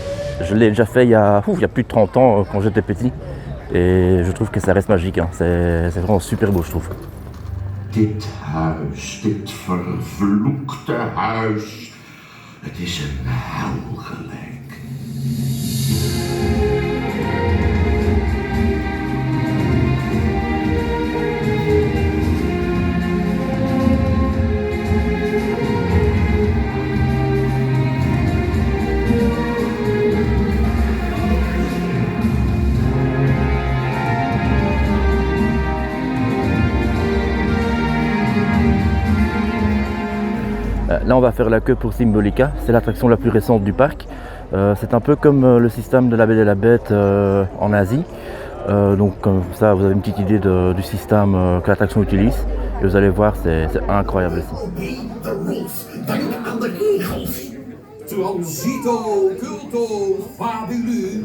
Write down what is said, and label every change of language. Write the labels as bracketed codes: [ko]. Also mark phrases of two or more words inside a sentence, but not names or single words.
[fr] Je l'ai déjà fait il y a plus de 30 ans quand j'étais petit. Et je trouve que ça reste magique, hein. C'est vraiment super beau, je trouve. [nl] Dit huis, dit vervloekte huis. Het is een hel gelijk. [fr] Là on va faire la queue pour Symbolica, c'est l'attraction la plus récente du parc. C'est un peu comme le système de la Belle et la Bête en Asie. Donc comme ça vous avez une petite idée du système que l'attraction utilise. Et vous allez voir, c'est incroyable ici. [en] Obey the rules. [nl] Denk aan de regels. Transito, culto, fabulu.